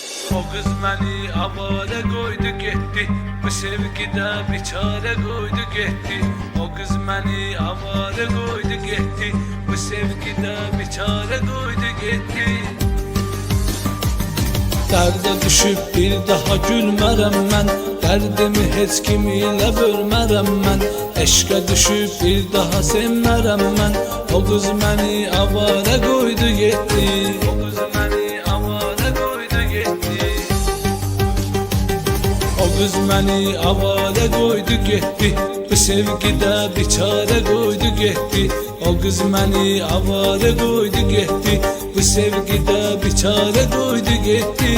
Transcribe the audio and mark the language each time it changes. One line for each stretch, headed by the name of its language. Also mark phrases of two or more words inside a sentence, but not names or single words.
Turkish: O kız beni avare koydu gitti, bu sevgide biçare koydu gitti. O kız beni avare koydu gitti, bu sevgide biçare koydu gitti.
Azerbaijani: Dərdə düşüb bir daha gülmərəm mən, dərdimi heç kimi ilə bölmərəm mən. Eşqə düşüb bir daha sevmərəm mən, o qız məni avara qoydu getdi. O qız məni avara qoydu getdi. O qız məni avara qoydu getdi, bu sevgidə biçare qoydu getdi. O qız məni avara qoydu getdi,
Turkish: bu sevgide biçare koydu gitti.